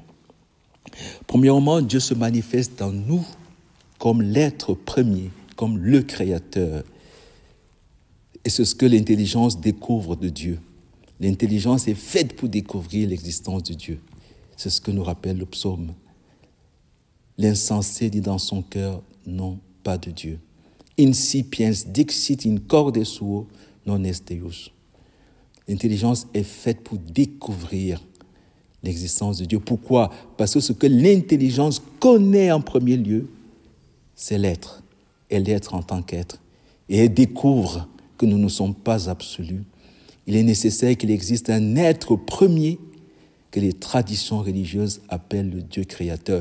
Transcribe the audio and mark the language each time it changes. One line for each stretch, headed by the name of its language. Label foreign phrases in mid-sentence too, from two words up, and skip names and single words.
French: Premièrement, Dieu se manifeste en nous comme l'être premier, comme le Créateur. Et c'est ce que l'intelligence découvre de Dieu. L'intelligence est faite pour découvrir l'existence de Dieu. C'est ce que nous rappelle le psaume. L'insensé dit dans son cœur, non, pas de Dieu.
Latin: Incipiens dixit in corde suo non est Deus.
French: L'intelligence est faite pour découvrir l'existence de Dieu. Pourquoi? Parce que ce que l'intelligence connaît en premier lieu, c'est l'être. et l'être en tant qu'être, et elle découvre que nous ne sommes pas absolus, il est nécessaire qu'il existe un être premier que les traditions religieuses appellent le Dieu créateur.